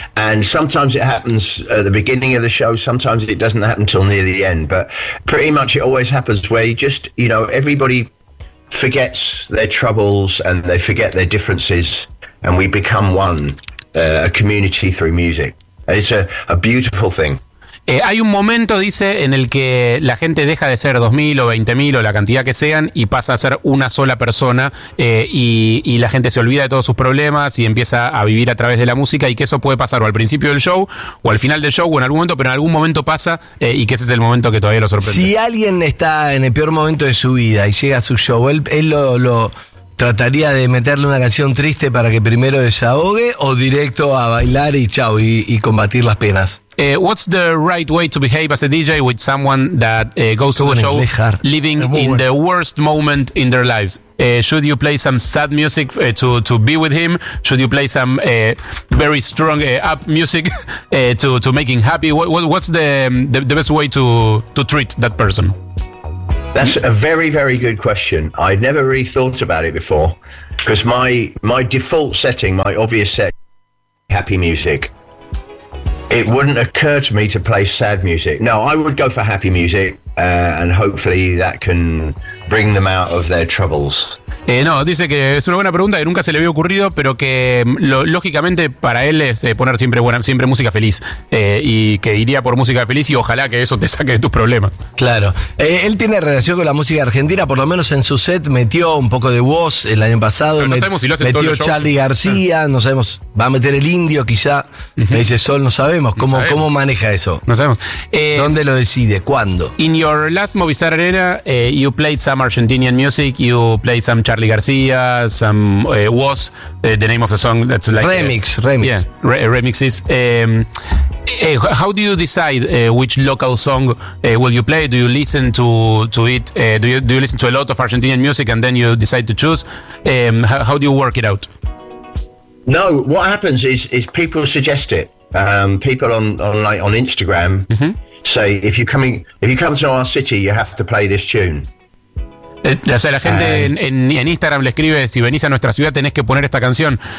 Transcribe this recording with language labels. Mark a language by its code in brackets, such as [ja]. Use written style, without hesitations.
[en] And sometimes it happens at the beginning of the show, sometimes it doesn't happen till near the end. But pretty much it always happens where you just, you know, everybody forgets their troubles and they forget their differences and we become one, a community through music. And it's a beautiful thing. [es] Hay un momento, dice, en el que la gente deja de ser 2.000 o 20.000 o la cantidad que sean y pasa a ser una sola persona y la gente se olvida de todos sus problemas y empieza a vivir a través de la música y que eso puede pasar o al principio del show o al final del show o en algún momento, pero en algún momento pasa y que ese es el momento que todavía lo sorprende. Si alguien está en el peor momento de su vida y llega a su show, él lo trataría de meterle una canción triste para que primero desahogue o directo a bailar y chao y combatir las penas. [en] What's the right way to behave as a DJ with someone that goes to a show living in the worst moment in their lives? Should you play some sad music to be with him? Should you play some very strong up music to make him happy? What's the best way to treat that person? That's a very, very good question. I'd never really thought about it before because my default setting, my obvious set, happy music. It wouldn't occur to me to play sad music. No, I would go for happy music and hopefully that can bring them out of their troubles. [es] No, dice que es una buena pregunta que nunca se le había ocurrido, pero que lógicamente para él es poner siempre música feliz y que iría por música feliz y ojalá que eso te saque de tus problemas. Claro. Él tiene relación con la música argentina, por lo menos en su set metió un poco de voz el año pasado. Pero no sabemos si lo hace metió todos los Charlie shows. García, no sabemos, va a meter el indio quizá. Uh-huh. Me dice Sol, no sabemos. ¿Cómo maneja eso? No sabemos. ¿Dónde lo decide? ¿Cuándo? [en] In your last Movistar Arena, you played some Argentinian music, you played some Charlie García, some was the name of the song that's like remix. Yeah, remixes. How do you decide which local song will you play? Do you listen to it? Do you listen to a lot of Argentinian music and then you decide to choose? How do you work it out? No, what happens is people suggest it. People on Instagram mm-hmm. say if you come to our city, you have to play this tune. [es] O sea, la gente en Instagram le escribe, si venís a nuestra ciudad tenés que poner esta canción.